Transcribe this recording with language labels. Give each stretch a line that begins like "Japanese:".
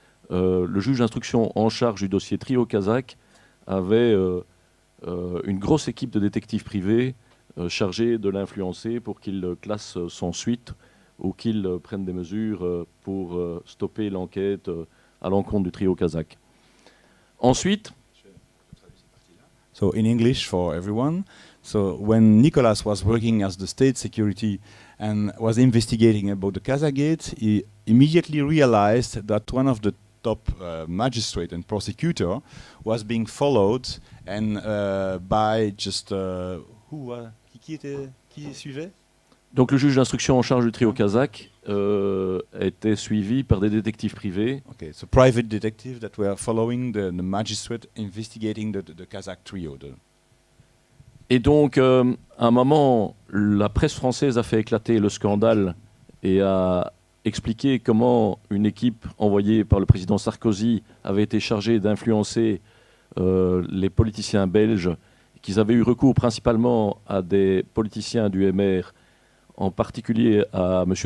French: Le juge d'instruction en charge du dossier trio kazakh avait une grosse équipe de détectives privés chargés de l'influencer pour qu'il classe sans suite ou qu'il prenne des mesures pour stopper l'enquête à l'encontre du trio kazakh. Ensuite,
English: So in English for everyone. So when Nicolas was working as the state security and was investigating about the Kazagate, he immediately realized that one of the top magistrate and prosecutor was being followed and by just
French: qui suivait? Donc le juge d'instruction en charge du trio kazakh était suivi par des détectives privés.
English: Okay, so private detectives that were following the magistrate investigating the Kazakh trio.
French: Et donc, à un moment, la presse française a fait éclater le scandale et a expliqué comment une équipe envoyée par le président Sarkozy avait été chargée d'influencer les politiciens belges, qu'ils avaient eu recours principalement à des politiciens du MR, en particulier à M.